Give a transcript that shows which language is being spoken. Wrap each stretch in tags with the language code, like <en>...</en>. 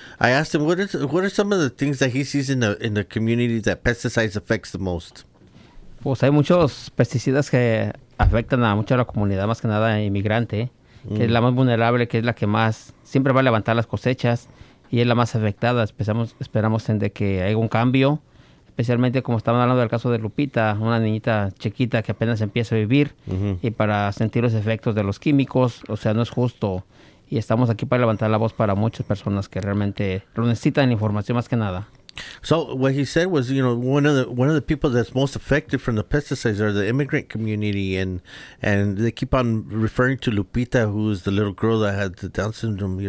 <en>I asked him what are some of the things that he sees in the community that pesticides affects the most.</en> <es>Pues hay muchos pesticidas que afectan a mucha la comunidad, más que nada inmigrante, que es la más vulnerable, que es la que más siempre va a levantar las cosechas y es la más afectada. Esperamos en de que haya un cambio, especialmente como estaban hablando del caso de Lupita, una niñita chiquita que apenas empieza a vivir y para sentir los efectos de los químicos, o sea, no es justo. Y estamos aquí para levantar la voz para muchas personas que realmente lo necesitan información más que nada.</es> <en>So what he said was, one of the people that's most affected from the pesticides are the immigrant community, and they keep on referring to Lupita, who's the little girl that had the Down syndrome.</en>